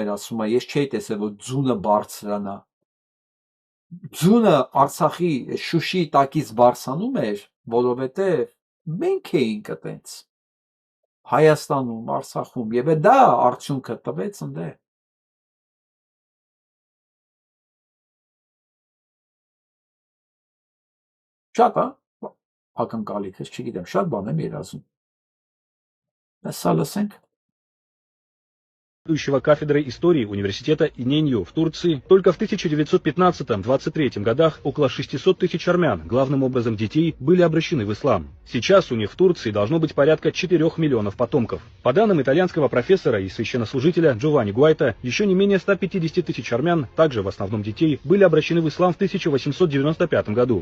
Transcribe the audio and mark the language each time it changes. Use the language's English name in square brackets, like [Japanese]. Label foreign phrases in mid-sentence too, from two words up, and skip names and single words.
[Armenian] էր, ասում է, ես չէի տեսել, որ ձյունը բարձրանա, ձյունը Արցախի Շուշիի տակից բարձրանում էր, որովհետև մենք էինք այտենց Հայաստանում, Արցախում, եւ դա արդյունքը տվեց ընդ։ Շատ ակնկալիք, ես չգիտեմ, շատ բան եմ երազում։ Սա լսենք։ [Russian] Кафедрой истории университета Иненью в Турции, только в 1915-23 годах около 600 тысяч армян, главным образом детей, были обращены в ислам. Сейчас у них в Турции должно быть порядка 4 миллионов потомков. По данным итальянского профессора и священнослужителя Джованни Гуайта, еще не менее 150 тысяч армян, также в основном детей, были обращены в ислам в 1895 году.